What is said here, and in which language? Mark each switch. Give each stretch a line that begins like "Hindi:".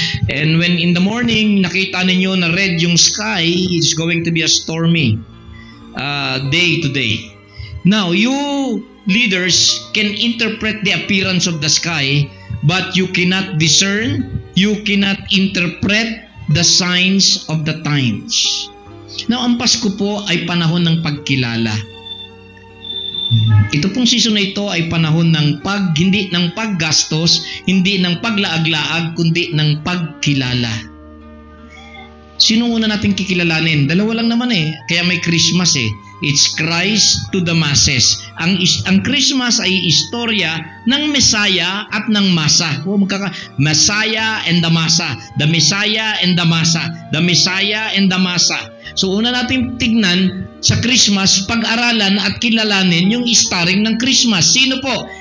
English: And when in the morning,
Filipino: nakita ninyo na
English: red yung sky, it's going to be a stormy day today. Now, you leaders can interpret the appearance of the sky, but you cannot discern, you cannot interpret the signs of the times.
Filipino: Now, ang Pasko po ay panahon ng pagkilala. Ito pong season na ito ay panahon ng hindi ng paggastos, hindi ng paglaag-laag, kundi ng pagkilala. Sino una natin kikilalanin? Dalawa lang naman eh. Kaya may Christmas eh.
English: It's Christ to the masses.
Filipino: Ang Christmas ay istorya ng Messiah at ng Masa.
English: Messiah and the Masa. The Messiah and the Masa. The Messiah and the Masa.
Filipino: So una natin tignan sa Christmas, pag-aralan at kilalanin yung starring ng Christmas. Sino po?